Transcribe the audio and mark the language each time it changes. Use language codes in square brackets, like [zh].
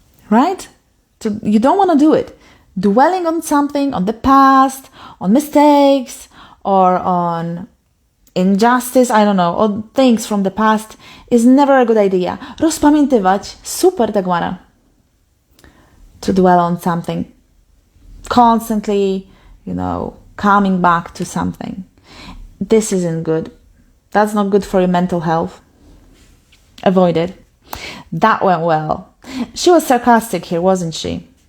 [en] Right? You don't want to do it. Dwelling on something, on the past, on mistakes, or on injustice, I don't know, or things from the past is never a good idea. [pl] Rozpamiętywać, super Dagmara. [en] To dwell on something. Constantly, coming back to something. This isn't good. That's not good for your mental health. Avoid it. That went well. She was sarcastic here, wasn't she?